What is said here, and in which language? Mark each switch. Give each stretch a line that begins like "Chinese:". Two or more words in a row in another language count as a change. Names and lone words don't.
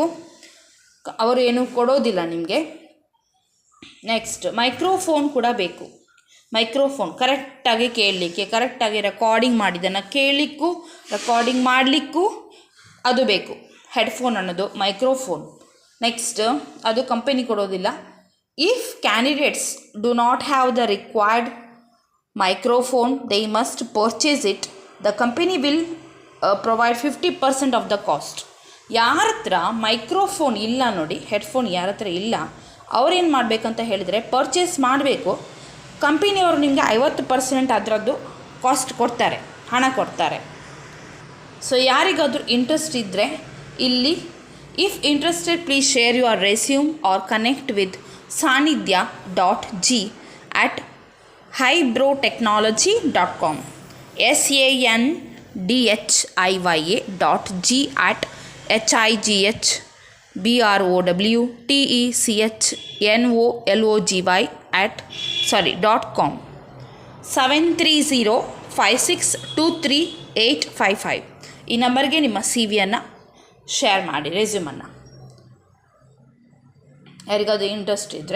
Kannada: ಅವರು ಏನೂ ಕೊಡೋದಿಲ್ಲ ನಿಮಗೆ. ನೆಕ್ಸ್ಟ್, ಮೈಕ್ರೋಫೋನ್ ಕೂಡ ಬೇಕು. ಮೈಕ್ರೋಫೋನ್ ಕರೆಕ್ಟಾಗಿ ಕೇಳಲಿಕ್ಕೆ, ಕರೆಕ್ಟಾಗಿ ರೆಕಾರ್ಡಿಂಗ್ ಮಾಡಿದ್ದನ್ನು ಕೇಳಲಿಕ್ಕೂ ರೆಕಾರ್ಡಿಂಗ್ ಮಾಡಲಿಕ್ಕೂ ಅದು ಬೇಕು. ಹೆಡ್ಫೋನ್ ಅನ್ನೋದು ಮೈಕ್ರೋಫೋನ್. ನೆಕ್ಸ್ಟ್, ಅದು ಕಂಪನಿ ಕೊಡೋದಿಲ್ಲ.
English: if candidates do not have the required microphone, they must purchase it. The company will provide 50% of the cost.
Kannada: ಯಾರ ಹತ್ರ ಮೈಕ್ರೋಫೋನ್ ಇಲ್ಲ ನೋಡಿ, ಹೆಡ್ಫೋನ್ ಯಾರ ಹತ್ರ ಇಲ್ಲ, ಅವ್ರೇನು ಮಾಡಬೇಕಂತ ಹೇಳಿದರೆ ಪರ್ಚೇಸ್ ಮಾಡಬೇಕು. ಕಂಪನಿಯವರು ನಿಮಗೆ 50% ಅದರದ್ದು ಕಾಸ್ಟ್ ಕೊಡ್ತಾರೆ, ಹಣ ಕೊಡ್ತಾರೆ. ಸೊ ಯಾರಿಗಾದರೂ ಇಂಟ್ರೆಸ್ಟ್ ಇದ್ದರೆ ಇಲ್ಲಿ,
English: if interested please share your resume or connect with
Kannada: sanidhya.g at highbrotechnology.com, SANDHIYA.G at HIGHBROTECHNOLOGY@.com, 7305623855. ಈ ನಂಬರ್ಗೆ ನಿಮ್ಮ CV-ಯನ್ನು ಶೇರ್ ಮಾಡಿ, ರೆಸ್ಯೂಮನ್ನು, ಯಾರಿಗಾದ್ರು ಇಂಟ್ರೆಸ್ಟ್ ಇದ್ದರೆ.